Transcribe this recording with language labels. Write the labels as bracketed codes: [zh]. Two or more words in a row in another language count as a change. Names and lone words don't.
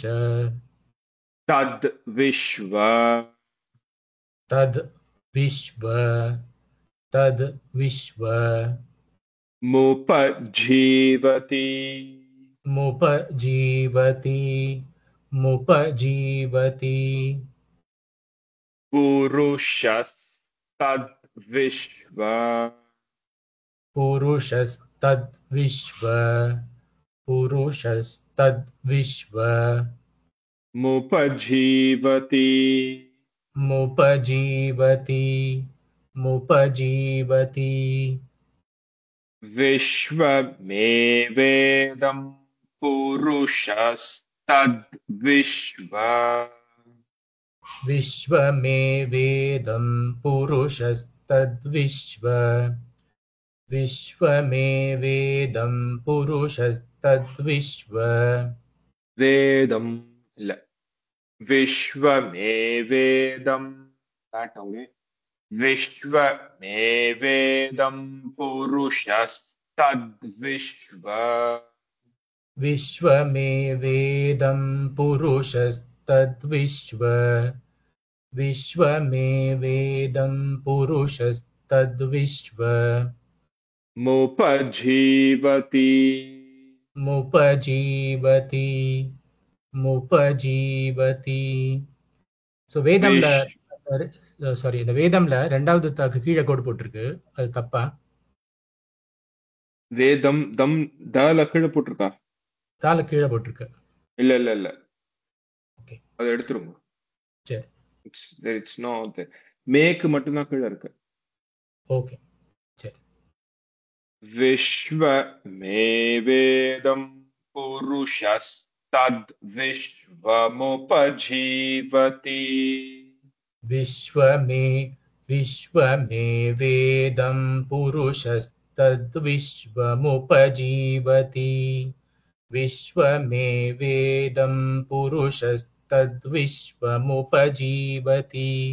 [sa] तद् विश्व तद् विश्व तद् विश्व முபஜீவதி मुपजीवति मुपजीवति पुरुषस्तद् विश्व पुरुषस्तद् विश्व पुरुषस्तद् विश्व முபஜீவதி मुपजीवति मुपजीवति विश्वमेवेदं पुरुषस्तद् विश्व विश्वमेवेदं पुरुषस्तद्विश्व विश्वमेवेदं पुरुषस्तद्विश्व [ta] வேதம் இல்ல [sa] விஸ்வமேவேதம் காட்டோங்க विश्वमेवेदं पुरुषस्तद् विश्व विश्वमेवेदं पुरुषस्तद्विश्व विश्वमेवेदं पुरुषस्तद्विश्व முபஜீவதி मुपजीवति मुपजीवति [ta] ஸோ வேதம்ல சாரி இந்த வேதம்ல ரெண்டாவது தாக்கு கீழே கோடு போட்டிருக்கு, அது தப்பா? வேதம் தம் தால கீழே போட்டிருக்கா? தால கீழே போட்டிருக்கு. இல்ல இல்ல இல்ல ஓகே, அதை எடுத்துருங்க. சரி, [en] it's not [ta] மேக்கு மட்டும்தான் கீழே இருக்கு. ஓகே சரி. [sa] विश्वमेवेदं पुरुषस्तद् विश्वमुपजीवति विश्वमेवेदं पुरुषस्तद्विश्वमुपजीवति विश्वमेवेदं पुरुषस्तद्विश्वमुपजीवति